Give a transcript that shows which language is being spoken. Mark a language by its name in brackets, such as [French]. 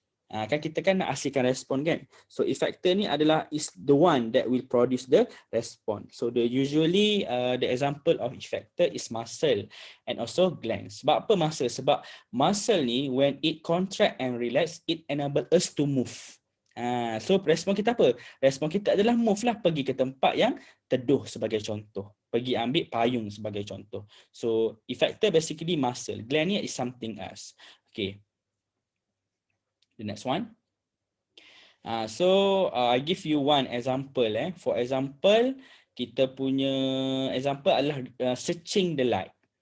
[Malay] Kan kita kan nak hasilkan respon kan. [English] So effector ni adalah is the one that will produce the response. So usually the example of effector is muscle and also glands. [Malay] Sebab apa muscle? Sebab muscle ni [English] when it contract and relax, it enable us to move. [Malay] So respon kita apa? Respon kita adalah move lah, pergi ke tempat yang teduh sebagai contoh. Pergi ambil payung sebagai contoh. [English] So effector basically muscle. Gland ni is something else. Okay. The next one. I give you one example. For example, [Malay] kita punya [English] example adalah searching the light.